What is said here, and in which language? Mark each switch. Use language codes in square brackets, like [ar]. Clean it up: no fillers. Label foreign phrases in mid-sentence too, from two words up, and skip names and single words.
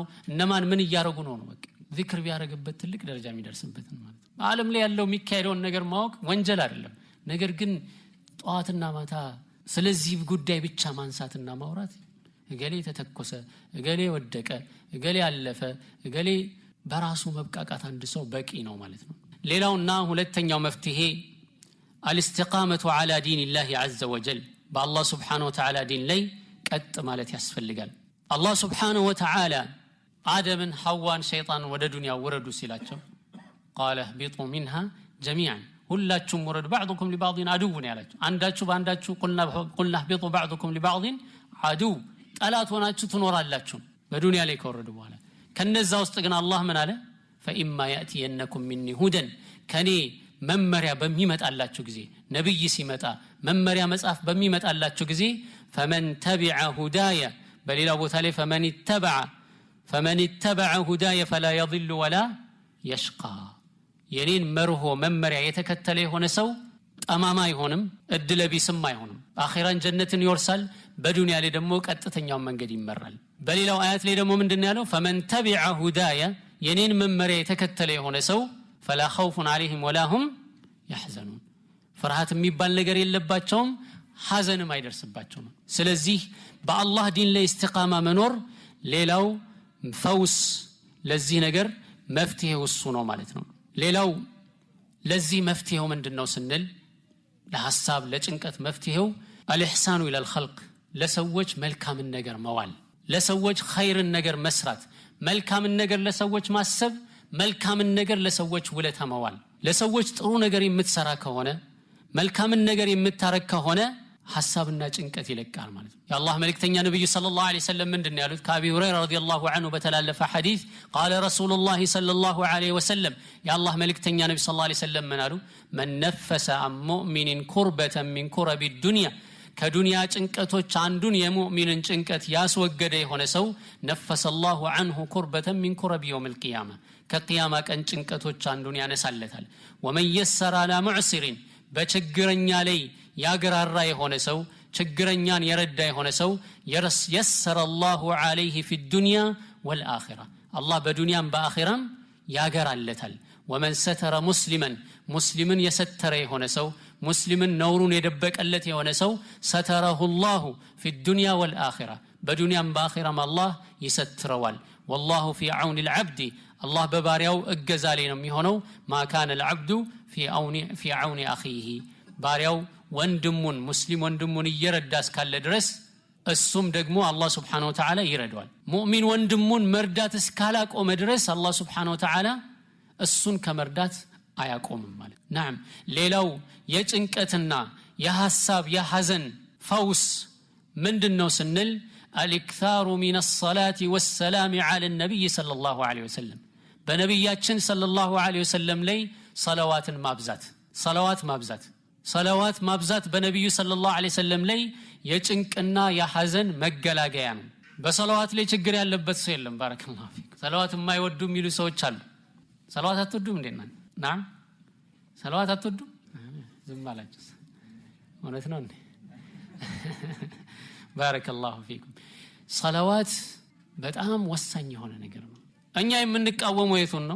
[am] እነማን ምን እያረጉ ነው። በቃ ዚክር ቢያረግበት ትልቅ ደረጃ የሚደርስበት ማለት ነው። ዓለም ላይ ያለው የሚካሄደውን ነገር ማወቅ ወንጀል አይደለም። ነገር ግን ጧትና ማታ ስለዚህ ጉዳይ ብቻ ማንሳትና ማውራት እገሌ ተተኮሰ፣ እገሌ ወደቀ፣ እገሌ አለፈ፣ እገሌ በራሱ መብቃቃት አንድ ሰው በቂ ነው ማለት ነው። ሌላውና ሁለተኛው መፍትሄ [ar] الاستقامة على دين الله عز وجل بالله سبحانه وتعالى دين [am] ላይ ቀጥ ማለት ያስፈልጋል። አላህ [ar] سبحانه وتعالى [am] አደምን ሐዋን ሸይጣን ወደ ዱንያ ወረዱ ሲላቸው [ar] قال اهبطوا منها جميعا [am] ሁላችሁም ወረዱ [ar] بعضكم لبعض عدو [am] ያላችሁ አንዳችሁ በአንዳችሁ [ar] قلنا اهبطوا بعضكم لبعض عدو [am] ጠላት ሆናችሁ ትኖራላችሁ በዱንያ ላይ ከወረዱ በኋላ። ከነዛ ውስጥ ግን አላህ ምን አለ? [ar] فإما يأتينكم مني هدى [am] ከኔ መመሪያ በሚመጣላችሁ ጊዜ ነብይ ሲመጣ መመሪያ መጽሐፍ በሚመጣላችሁ ጊዜ [ar] فمن تبع هدايا [am] በሌላ ቦታ ላይ [ar] فمن اتبع هدايا فلا يضل ولا يشقى [am] የኔን መርሆ መመሪያ የተከተለ የሆነ ሰው ጠማማ አይሆንም፣ እድለቢስም አይሆንም። አኺራን ጀነትን ይወርሳል፣ በዱንያ ላይ ደግሞ ቀጥተኛው መንገድ ይመራል። በሌላው አያት ላይ ደግሞ ምንድነው ያለው? [ar] فمن تبع هدايا [am] የኔን መመሪያ የተከተለ የሆነ ሰው [ar] فلا خوف عليهم ولا هم يحزنون [am] ፍርሃት የሚባል ነገር የለባቸውም፣ ሐዘንም አይደርስባቸውም። ስለዚህ በአላህ ዲን ላይ ኢስቲቃማ መኖር ሌላው ፈውስ ለዚህ ነገር መፍትሄው እሱ ነው ማለት ነው። ሌላው ለዚህ መፍትሄው ምንድነው ስንል ለሐሳብ ለጭንቀት መፍትሄው [ar] الإحسان إلى الخلق [am] ለሰዎች መልካምን ነገር መዋል፣ ለሰዎች ኸይርን ነገር መስራት፣ መልካምን ነገር ለሰዎች ማሰብ፣ መልካምን ነገር ለሰዎች ውለታ መዋል። ለሰዎች ጥሩ ነገር የምትሰራ ከሆነ መልካምን ነገር የምታረክ ከሆነ ሐሳብና ጭንቀት ይለቃል ማለት ነው። የአላህ መልእክተኛ ነብዩ [ar] صلى الله عليه وسلم [am] ምንድነው ያሉት? ከአቢ ሁረይራ [ar] رضي الله عنه [am] በተላለፈ ሐዲስ [ar] قال رسول الله صلى الله عليه وسلم [am] የአላህ መልእክተኛ ነብዩ [ar] صلى الله عليه وسلم [am] ምን አሉ? [ar] من نفس عن مؤمن كربة من كرب الدنيا [am] ከዱንያ ጭንቀቶች አንዱን የሙእሚንን ጭንቀት ያስወገደ የሆነ ሰው [ar] نفس الله عنه كربة من كرب يوم القيامة [am] ከቂያማ ቀን ጭንቀቶች አንዱን ያነሳለታል። [ar] ومن يسر على معسر [am] በችግረኛ ላይ ያገራራ የሆነ ሰው ችግረኛን የረዳ የሆነ ሰው [ar] يسر الله عليه في الدنيا والآخرة [am] الله በዱንያም በአኺራም ያገራለታል። [ar] ومن ستر مسلما يستر [am] የሆነ ሰው ሙስሊምን ነውሩን የደበቀለት የሆነ ሰው [ar] ستره الله في الدنيا والآخرة [am] በዱንያም በአኺራም አላህ ይሰትረዋል። [ar] والله في عون العبد [am] الله በባሪያው እገዛ ላይ ነው የሚሆነው። [ar] ما كان العبد في عون أخيه [am] ባሪያው ወንድሙን ሙስሊም ወንድሙን እየረዳ እስካለ ድረስ እሱም ደግሞ አላህ [ar] سبحانه وتعالى [am] ይረዳዋል። ሙእሚን ወንድሙን መርዳት እስካላቆመ ድረስ አላህ [ar] سبحانه وتعالى [am] እሱን ከመርዳት አያቆምም ማለት ነዓም። ሌላው የጭንቀትና የሐሳብ የሐዘን ፈውስ ምንድነው ስንል [ar] الإكثار من الصلاة والسلام على النبي صلى الله عليه وسلم [am] በነብያችን [ar] صلى الله عليه وسلم [am] ላይ صلواتን ማብዛት በነብዩ [ar] صلى الله عليه وسلم [am] ላይ የጭንቅና የሐዘን መገላገያ ነው። በሰላዋት ላይ ችግር ያለበት ሰው የለም። [ar] بارك الله فيك። [am] ሰላዋት የማይወዱ የሚሉ ሰዎች አሉ። ሰላዋት አትወዱም እንዴ? ናም ሰላዋት አትወዱም? ዝም አላችሁ። እውነት ነው እንዴ? [ar] بارك الله فيكم። [am] ሰላዋት በጣም ወሳኝ የሆነ ነገር ነው። እኛ የምንቃወመው የቱን ነው?